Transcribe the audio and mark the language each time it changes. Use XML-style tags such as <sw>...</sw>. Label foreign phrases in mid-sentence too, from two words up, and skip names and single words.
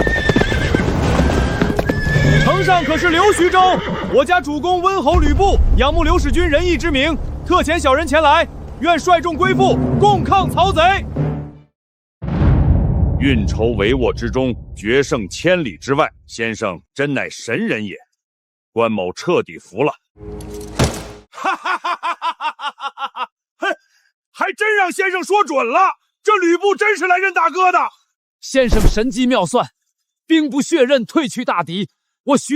<zh>城上可是劉徐州，我家主公溫侯呂布，仰慕劉使君仁義之名，特遣小人前來，願率眾歸附，共抗曹賊。運籌帷幄之中，決勝千里之外，先生真乃神人也。關某徹底服了。哈哈哈哈哈哈！嘿，還真讓先生說準了，這呂布真是來認大哥的。先生神機妙算，兵不血刃，退去大敵，我徐州有救了。</zh>